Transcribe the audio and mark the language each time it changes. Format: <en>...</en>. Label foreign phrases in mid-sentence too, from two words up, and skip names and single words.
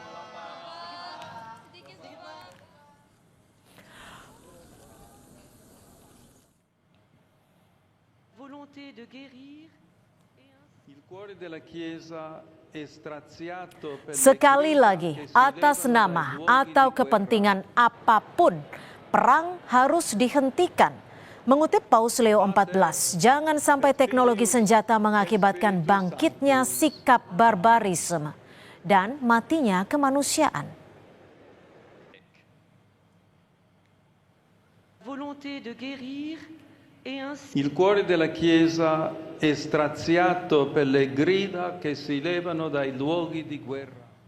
<id>Sekali lagi, atas nama atau kepentingan apapun, perang harus dihentikan. Mengutip Paus Leo XIV, jangan sampai teknologi senjata mengakibatkan bangkitnya sikap barbarisme dan matinya kemanusiaan.</id> <it>Il cuore della Chiesa è straziato per le grida che si levano dai luoghi di guerra.</it>